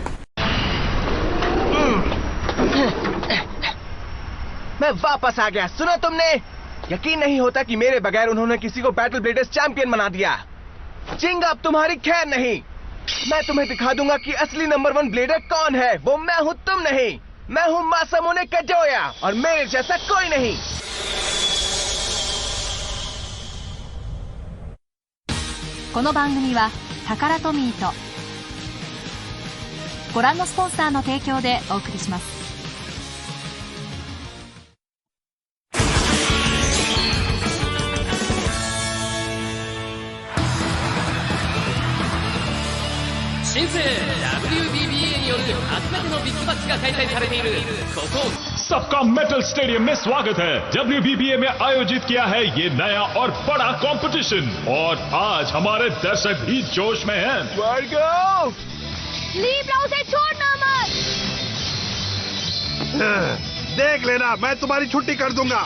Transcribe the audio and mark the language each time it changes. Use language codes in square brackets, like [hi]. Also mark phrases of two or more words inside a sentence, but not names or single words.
[hi] मैं वापस आ गया। सुना तुमने? यकीन नहीं होता कि मेरे बगैर उन्होंने किसी को बैटल ब्लेडर्स चैंपियन बना दिया। जिंग अब तुम्हारी खैर नहीं। मैं तुम्हें दिखा दूंगा कि असली नंबर 1 ब्लेडर कौन है। वो मैं हूं, तुम नहीं। मैं हूं मासामुने काडोया और मेरे जैसा कोई नहीं। [ja] この番組はタカラトミーとご覧のスポンサーの提供でお送りします。新生 WBBA による初めてのビッグマッチが開催されているここ [hi] सबका मेटल स्टेडियम में स्वागत है। WBBA में आयोजित किया है ये नया और बड़ा कंपटीशन और आज हमारे दर्शक भी जोश में हैं। लीब्रा उसे छोड़ना मत। देख लेना, मैं तुम्हारी छुट्टी कर दूंगा।